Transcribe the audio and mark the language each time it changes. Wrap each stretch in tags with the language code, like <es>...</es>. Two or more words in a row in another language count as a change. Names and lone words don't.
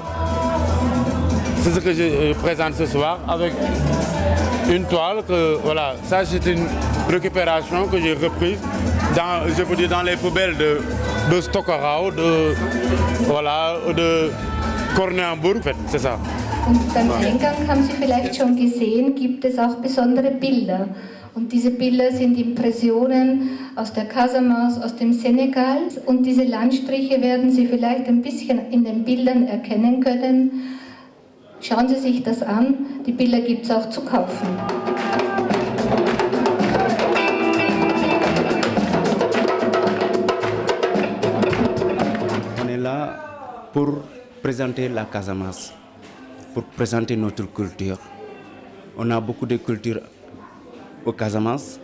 <fr>C'est ce que je présente ce soir avec une toile que, voilà, ça c'est une récupération que j'ai reprise dans, je peux dire, dans les poubelles de Stockerau, de Cornet-en-Bourg, en fait, c'est ça.</fr> <de>Und beim Eingang haben Sie vielleicht schon gesehen, gibt es auch besondere Bilder. Und diese Bilder sind Impressionen aus der Casamance, aus dem Senegal. Und diese Landstriche werden Sie vielleicht ein bisschen in den Bildern erkennen können. Schauen Sie sich das an. Die Bilder gibt es auch zu kaufen.</de> <fr>On est là pour présenter la Casamance, pour présenter notre culture. On a beaucoup de culture au Casamance.</fr>